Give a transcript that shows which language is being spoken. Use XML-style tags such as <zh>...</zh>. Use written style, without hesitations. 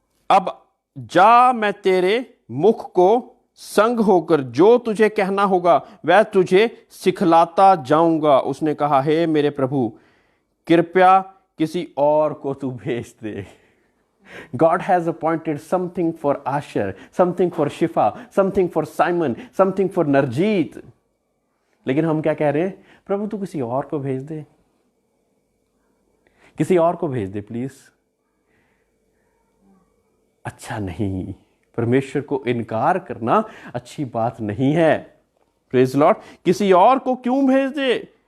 <hi>अब जा, मैं तेरे मुख को संग होकर जो तुझे कहना होगा वह तुझे सिखलाता जाऊंगा। उसने कहा, हे मेरे प्रभु, कृपया किसी और को तू भेज दे।</hi> <en>God has appointed something for Asher, something for Shifa, something for Simon, something for Narjeet.</en> <hi>लेकिन हम क्या कह रहे हैं? प्रभु तू किसी और को भेज दे, किसी और को भेज दे प्लीज। अच्छा नहीं, परमेश्वर को इनकार करना अच्छी बात नहीं है।</hi> <en>Praise Lord.</en> <hi>किसी और को क्यों भेज दे?</hi>